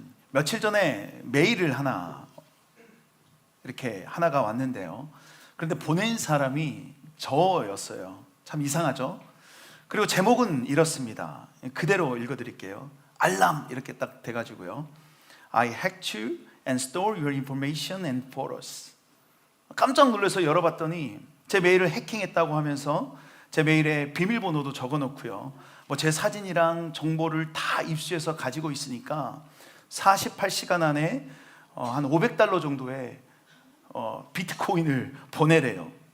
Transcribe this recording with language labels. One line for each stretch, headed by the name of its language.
Korean: 며칠 전에 메일을 하나가 왔는데요. 그런데 보낸 사람이 저였어요. 참 이상하죠? 그리고 제목은 이렇습니다. 그대로 읽어드릴게요. 알람 이렇게 딱 돼가지고요.
English: I hacked you and stole your information and photos.
Korean: 깜짝 놀라서 열어봤더니 제 메일을 해킹했다고 하면서 제 메일에 비밀번호도 적어놓고요. 제 사진이랑 정보를 다 입수해서 가지고 있으니까 48시간 안에 한 $500 정도의 비트코인을 보내래요.